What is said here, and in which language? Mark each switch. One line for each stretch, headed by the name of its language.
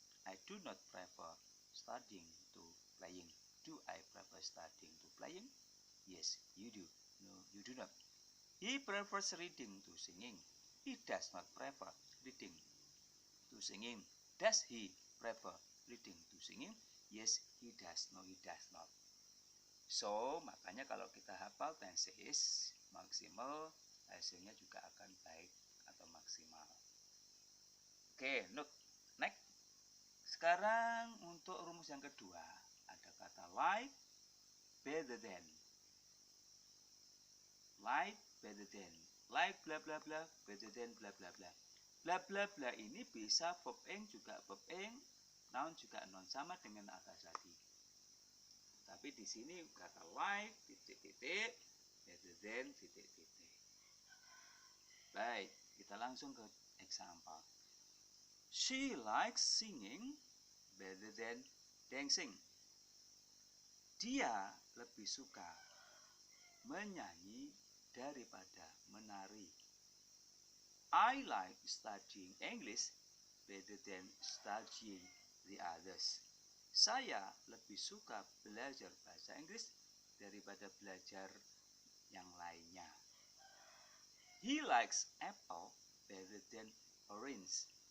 English: I do not prefer studying to playing. Do I prefer studying to playing? Yes, you do. No, you do not. He prefers reading to singing. He does not prefer reading to singing. Does he prefer reading to singing? Yes, he does. No, he does not.
Indonesian: So, makanya kalau kita hafal tenses maksimal, hasilnya juga akan baik atau maksimal. Oke,
English: look, next.
Indonesian: Sekarang untuk rumus yang kedua, ada kata like, better than. Like, better than.
English: like bla bla bla
Indonesian: better than bla bla bla. Bla bla bla ini bisa verb ing juga verb ing, noun juga noun, sama dengan atas tadi. Tapi di sini kata like titik-titik better than titik-titik. Baik, kita langsung ke example.
English: She likes singing better than dancing.
Indonesian: Dia lebih suka menyanyi daripada menari.
English: I like studying English better than studying the others.
Indonesian: Saya lebih suka belajar bahasa Inggris daripada belajar yang lainnya.
English: He likes apple better than orange.